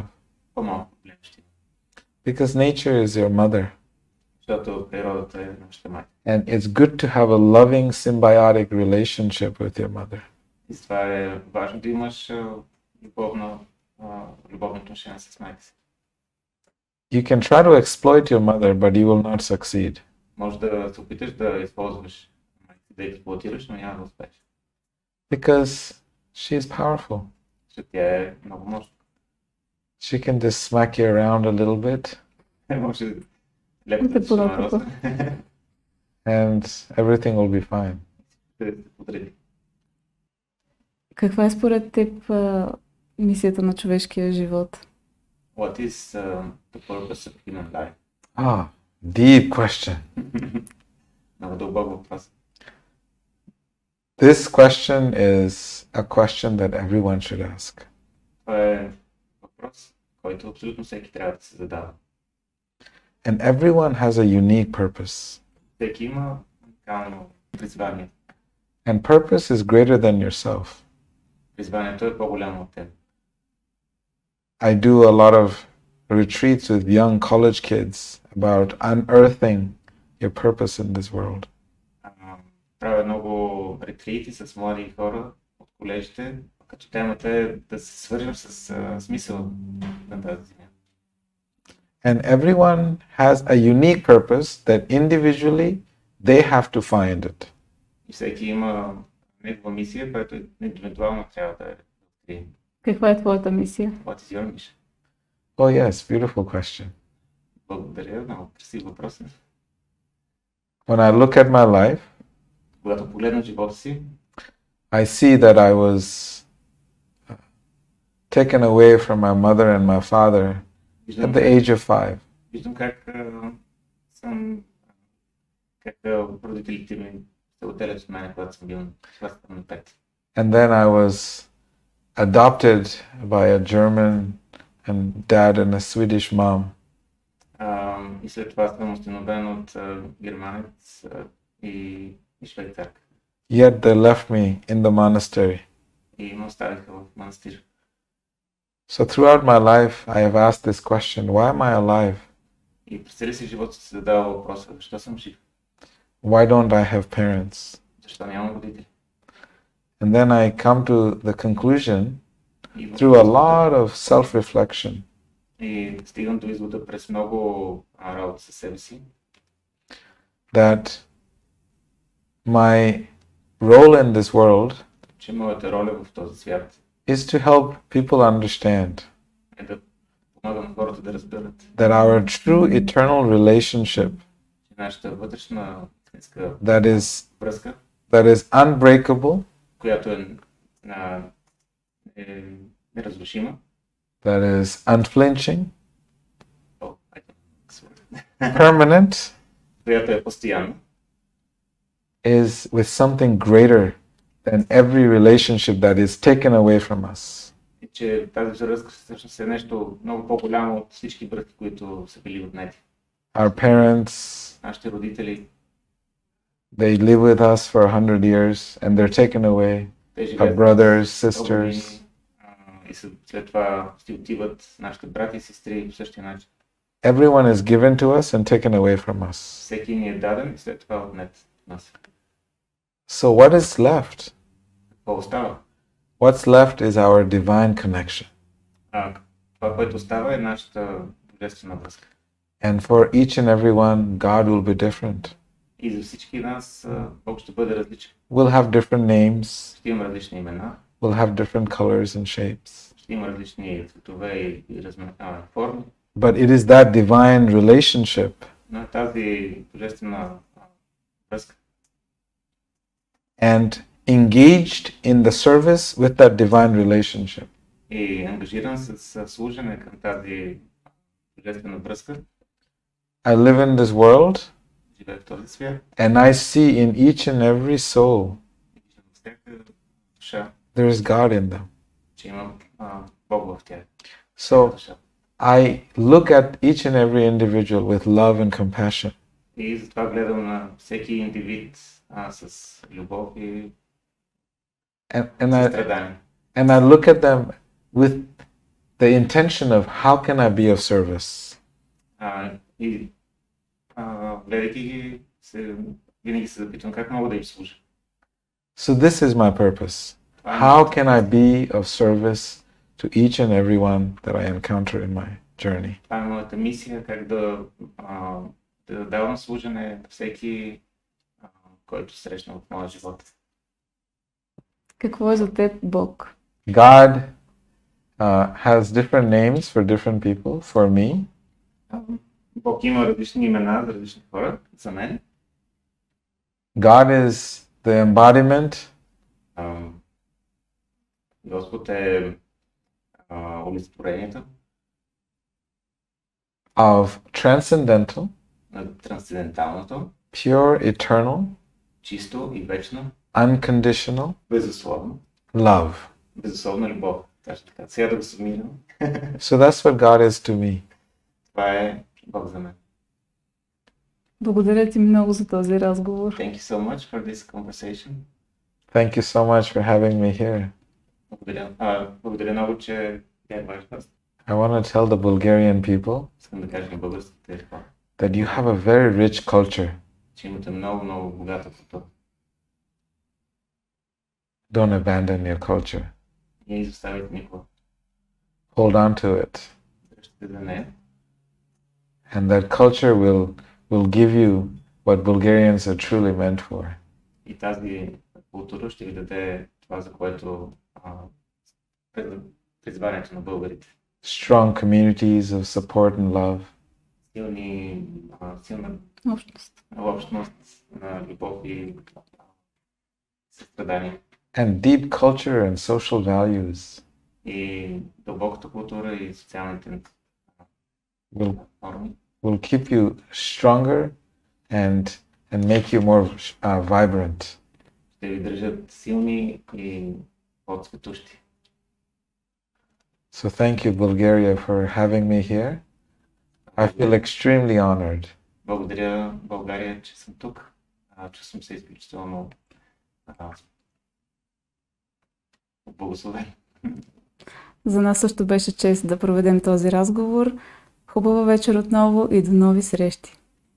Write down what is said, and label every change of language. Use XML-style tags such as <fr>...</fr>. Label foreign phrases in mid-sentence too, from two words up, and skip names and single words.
<bg>По-малко проблеми ще има.</bg> <en>Because nature is your mother.</en> <bg>Защото природата е нашата майка.</bg> <en>And it's good to have a loving, symbiotic relationship with your mother.</en> <bg>И това е важно да имаш любовно отношение с майка си.</bg> <en>You can try to exploit your mother, but you will not succeed.</en> <bg>Може да се опиташ да използваш майка си, да експлоатираш, но няма да успееш.</bg> <en>Because she is powerful.</en> <bg>Защото тя е много мощна.</bg> <en>She can just smack you around a little bit.</en> <bg>Може леко да се шамароса.</bg> <en>And everything will be fine.</en> <bg>Ще се подреди. Каква е според теб мисията на човешкия живот?</bg> <en>What is the purpose of human life? Deep question.</en> <bg>Много дълбок въпрос.</bg> <en>This question is a question that everyone should ask.</en> <bg>Това е въпрос, който абсолютно всеки трябва да се задава.</bg> <en>And everyone has a unique purpose.</en> <bg>Всеки има уникално призвание.</bg> <en>And purpose is greater than yourself.</en> <bg>Призванието е по-голямо от теб.</bg> <en>I do a lot of retreats with young college kids about unearthing your purpose in this world.</en> <bg>Правя много ретрити с млади хора от колежите, като темата е да се свържем с смисъл на тази земя.</bg> <en>And everyone has a unique purpose that individually they have to find it.</en> <bg>И всеки има негова мисия, която индивидуално трябва да открие. Каква е твоята мисия?</bg> <en>What is your mission? Oh yes, beautiful question.</en> <bg>Благодаря, много красив въпрос.</bg> <en>When I look at my life,</en> <bg>когато погледна живота си,</bg> <en>I see that I was taken away from my mother and my father at the age of 5.</en> <bg>Виждам как родителите ми се отделят от мен, когато съм бил на 5.</bg> <en>And then I was adopted by a German and dad and a Swedish mom.</en> <bg>И след това съм установен от германец и швейцарка.</bg> <en>Yet they left me in the monastery.</en> <bg>И ме оставиха в манастир.</bg> <en>So throughout my life, I have asked this question: why am I alive?</en> <bg>И през целия си живот си задава въпроса: защо съм жив?</bg> <en>Why don't I have parents?</en> <bg>Защо нямам родители?</bg> <en>And then I come to the conclusion through a lot of self-reflection.</en> <bg>И стигам до извода през много работа със себе си.</bg> <en>That my role in this world</en> <bg>че моята роля в този свят</bg> <en>is to help people understand</en> <bg>е да помагам хората да разберат</bg> <en>that our true eternal relationship</en> <bg>нашата вътрешна</bg> <en>връзка that is unbreakable,</en> <bg>която е неразрушима,</bg> <en>that is unflinching, permanent,</en> <bg>която е постоянна,</bg> <en>is with something greater than every relationship that is taken away from us.</en> <bg>И че тази връзка всъщност е нещо много по-голямо от всички връзки, които са били отнети.</bg> <en>Our parents,</en> <bg>нашите родители,</bg> <en>they live with us for 100 years and they're taken away. Our brothers, sisters.</en> <bg>И след това си отиват нашите брати и сестри по същия начин.</bg> <en>Everyone is given to us and taken away from us.</en> <bg>Всеки ни е даден и след това отнет от нас.</bg> <en>So what is left?</en> <bg>Какво остава?</bg> <en>What's left is our divine connection.</en> <bg>Това, което остава, е нашата божествена връзка.</bg> <en>And for each and every one, God will be different.</en> <bg>И за всички нас Бог ще бъде различен.</bg> <en>We'll have different names.</en> <bg>Ще има различни имена.</bg> <en>We'll have different colors and shapes.</en> <bg>Ще има различни цветове и форми.</bg> <en>But it is that divine relationship</en> <bg>на тази божествена връзка.</bg> <en>And engaged in the service with that divine relationship.</en> <bg>И ангажиран с служене към тази божествена връзка.</bg> <en>I live in this world</en> <bg>Живея в този свят.</bg> <en>and I see in each and every soul</en> <bg>Всяка душа,</bg> <en>there is God in them.</en> <bg>че има Бог в тях.</bg> <en>So I look at each and every individual with love and compassion.</en> <bg>И затова гледам на всеки индивид с любов и състрадание.</bg> <en>And I look at them with the intention of how can I be of service.</en> <bg>И гледайки ги, винаги се запитвам как мога да им служа.</bg> <en>So this is my purpose. How can I be of service to each and every one that I encounter in my journey?</en> <bg>Това е моята мисия, как да давам служене на всеки, който срещна в моя живот. Какво е за теб Бог?</bg> <en>God has different names for different people. For me,</en> <bg>Бог има различни имена за различни хора. За мен</bg> <en>God is the embodiment</en> <bg>Господ е олицетворението</bg> <en>of transcendental,</en> <bg>на трансценденталното,</bg> <en>pure, eternal,</en> <bg>чисто и вечно,</bg> <en>unconditional</en> <bg>безусловно,</bg> <en>love.</en> <bg>безусловна любов. Точно така. Сега да го сумирам.</bg> <en>So that's what God is to me.</en> <bg>Това е Бог за мен. Благодаря ти много за този разговор.</bg> <en>Thank you so much for this conversation. Thank you so much for having me here.</en> <bg>Благодаря много, че бях ваш гост.</bg> <en>I want to tell the Bulgarian people</en> <bg>Искам да кажа на българските хора,</bg> <en>that you have a very rich culture.</en> <bg>че имате много, много богата култура.</bg> <en>Don't abandon your culture.</en> <bg>Не изоставите никога.</bg> <en>Hold on to it.</en> <bg>Дръжте за нея.</bg> <en>And that culture will give you what Bulgarians are truly meant for.</en> <bg>И тази култура ще ви даде това, за което призванието на българите.</bg> <en>Strong communities of support and love.</en> <bg>Силна Общност. общност на любов и състрадание.</bg> <en>And deep culture and social values</en> <bg>И дълбоката култура и социалните норми</bg> <en>will keep you stronger and make you more vibrant.</en> <bg>ще ви държат силни и по-цветущи.</bg> <en>So thank you, Bulgaria, for having me here. I feel extremely honored.</en> <bg>Благодаря, България, че съм тук. Чувствам се изключително благословен. За нас също беше чест да проведем този разговор. Хубава вечер отново и до нови срещи!</bg>